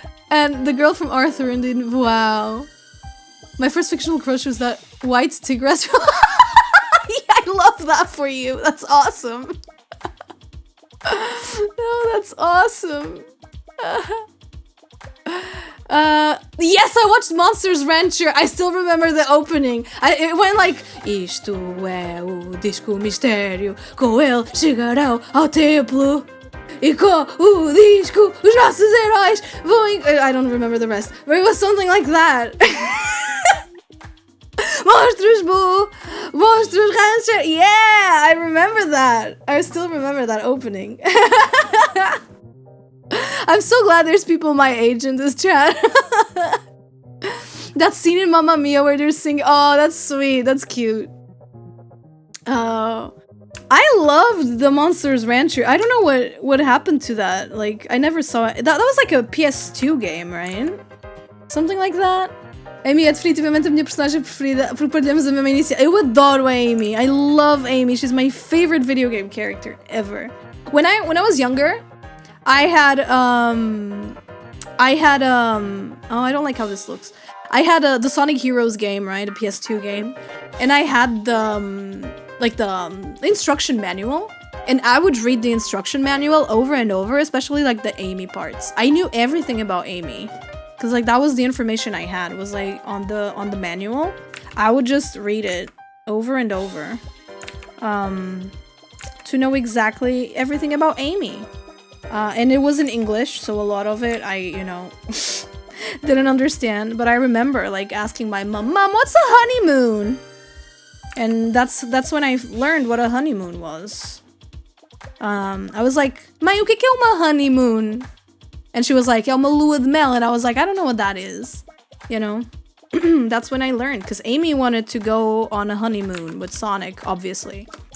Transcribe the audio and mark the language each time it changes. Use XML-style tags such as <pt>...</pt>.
<en>And the girl from Arthur and the... Wow. My first fictional crush was that white tigress. Yeah, I love that for you. That's awesome. Oh, that's awesome. Yes, I watched Monsters Rancher. I still remember the opening. It went like...</en> <pt>Isto é o disco mistério, com ele chegarão ao templo. E com o disco, os nossos heróis vão...</pt> <en>I don't remember the rest. But it was something like that.</en> <pt>Monstros Boo! Monstros Rancher! Yeah!</pt> <en>I remember that. I still remember that opening. I'm so glad there's people my age in this chat. That scene in Mamma Mia where they're singing. Oh, that's sweet. That's cute. Oh. I loved the Monsters Rancher. I don't know what happened to that. Like, I never saw it. That was like a PS2 game, right? Something like that.</en> <pt>Amy é definitivamente a minha personagem preferida porque partilhamos a mesma iniciativa. Eu adoro a Amy.</pt> <en>I love Amy. She's my favorite video game character ever. When I was younger, I had oh, I don't like how this looks. I had the Sonic Heroes game, right? A PS2 game. And I had the instruction manual. And I would read the instruction manual over and over, especially like the Amy parts. I knew everything about Amy. Cause like that was the information I had, was like on the manual. I would just read it over and over. To know exactly everything about Amy. And it was in English, so a lot of it I, you know, didn't understand. But I remember like asking my mom, what's a honeymoon? And that's when I learned what a honeymoon was. I was like,</en> <pt>mãe, o que é uma honeymoon?</pt> <en>And she was like,</en> <pt>é uma lua de mel.</pt> <en>And I was like, I don't know what that is. You know? That's when I learned. Because Amy wanted to go on a honeymoon with Sonic, obviously.</en>